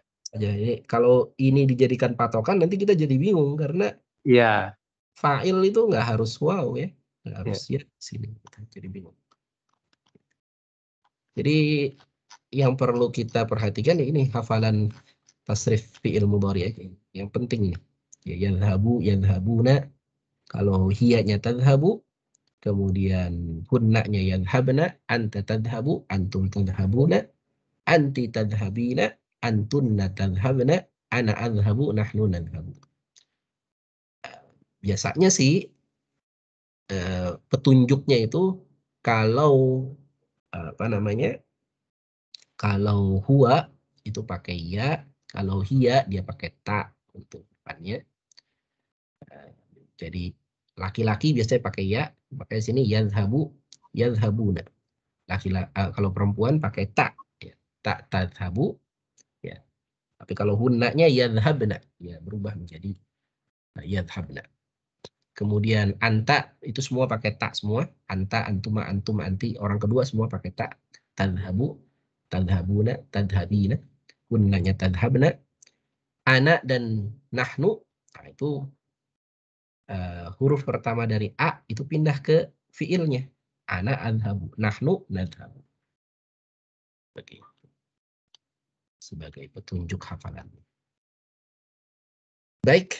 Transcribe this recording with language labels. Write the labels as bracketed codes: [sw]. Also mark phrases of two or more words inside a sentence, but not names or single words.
[id] Jadi kalau ini dijadikan patokan nanti kita jadi bingung karena Iya. fa'il itu nggak harus waw ya, nggak harus ya sini. Jadi bingung. Jadi yang perlu kita perhatikan ini hafalan [ar] تصريف فعل مضارع [id] yang penting nih. Ya, [ar] يذهب، يذهبون. [id] Kalau hiyanya [ar] تذهب, [id] kemudian hunnanya [ar] يذهبن، أنت تذهب، أنتم تذهبون، أنتِ تذهبين، أنتن تذهبن, أنا أذهب، نحن نذهب. [id] Biasanya sih petunjuknya itu kalau kalau huwa itu pakai ya, kalau hiya dia pakai ta untuk depannya. Jadi laki-laki biasanya pakai ya, pakai sini [ar] يذهب، يذهبون. [id] Kalau perempuan pakai ta, ya, ta tadhabu, ya. Tapi kalau hunnanya yadhabna, ya berubah menjadi yadhabna. Kemudian anta itu semua pakai ta semua, [ar] أنت، أنتما، أنتم، أنتِ, [id] orang kedua semua pakai ta. [ar] تذهب، تذهبون، تذهبين, hunnanya تذهبن. [id] Ana dan nahnu, nah itu huruf pertama dari a itu pindah ke fiilnya. [ar] أنا أذهب، نحن نذهب. [id] Begitu. Sebagai petunjuk hafalan. Baik.